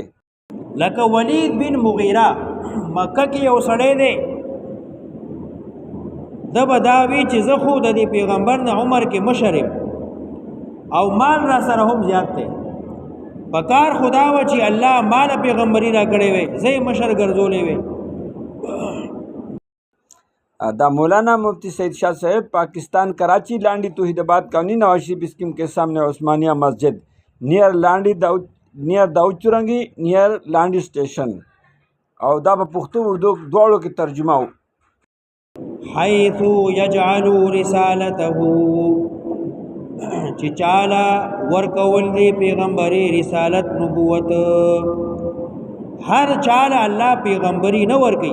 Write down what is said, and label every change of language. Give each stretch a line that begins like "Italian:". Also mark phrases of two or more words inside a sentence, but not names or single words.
Pashto: لکه ولید بن مغیره مکه کې یو سړی دی، د بداوی چې زه خو د دې پیغمبر نه عمر کې مشرم او مال را سره هم زیات دی، پکار خدا و چې الله مال پیغمبري را کړی وي، زه مشر ګرځولې وي. دا مولانا مفتی سید شاہ صاحب پاکستان کراچی لانڈی توحید آباد کالونی نواز شریف اسکیم
Urdu: کے سامنے
Pashto: عثمانیہ مسجد نیئر داؤد چرنگی نیئر لانڈی اسٹیشن او دا په پښتو اردو دواړو کې ترجمه و.
Arabic: حیث یجعل رسالته
Pashto: چې چاله ورکول دی پیغمبري رسالت نبوت، هر چاله الله پیغمبري نه ورکي.